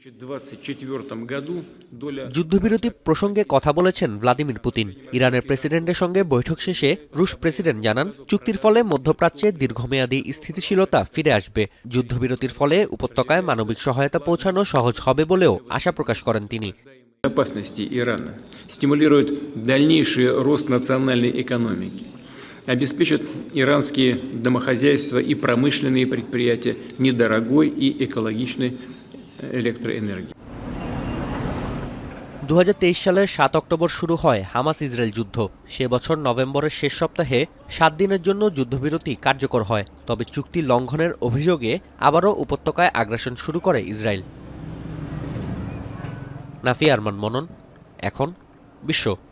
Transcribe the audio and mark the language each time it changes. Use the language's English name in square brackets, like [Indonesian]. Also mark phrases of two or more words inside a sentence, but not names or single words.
[Bangla] যুদ্ধবিরতি প্রসঙ্গে কথা বলেছেন ভ্লাদিমির পুতিন। ইরানের প্রেসিডেন্টের সঙ্গে বৈঠক শেষে রুশ প্রেসিডেন্ট জানান, চুক্তির ফলে মধ্যপ্রাচ্যে দীর্ঘমেয়াদী স্থিতিশীলতা ফিরে আসবে। যুদ্ধবিরতির ফলে উপত্যকায় মানবিক সহায়তা পৌঁছানো সহজ হবে বলেও আশা প্রকাশ করেন তিনি। [Russian] Безопасности Ирана стимулирует дальнейший рост национальной экономики, обеспечат иранские домохозяйства и промышленные предприятия недорогой и экологичной электроэнергией. [Bangla] ২০২৩ সালের ৭ অক্টোবর শুরু হয় হামাস ইসরায়েল যুদ্ধ। সে বছর নভেম্বরের শেষ সপ্তাহে ৭ দিনের জন্য যুদ্ধবিরতি কার্যকর হয়। তবে চুক্তি লঙ্ঘনের অভিযোগে আবারও উপত্যকায় আগ্রাসন শুরু করে ইসরায়েল। নাফিয়া আরমান মনন, এখন বিশ্ব।